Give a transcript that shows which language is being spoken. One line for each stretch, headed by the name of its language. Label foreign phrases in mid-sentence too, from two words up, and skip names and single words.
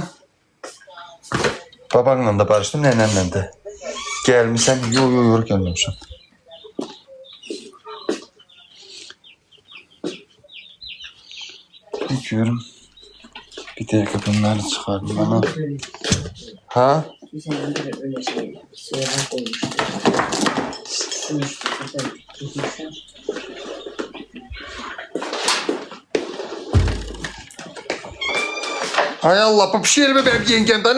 Azerbaijani: Babanla da barışdım, nənənlə də. Gəlmişsən, yox, gəlməmişəm. Görüm. Bir dəqiqə bunları çıxardım bana. Ha?
Turkish: Hay Allah, bu pişirir mi benim yengemden?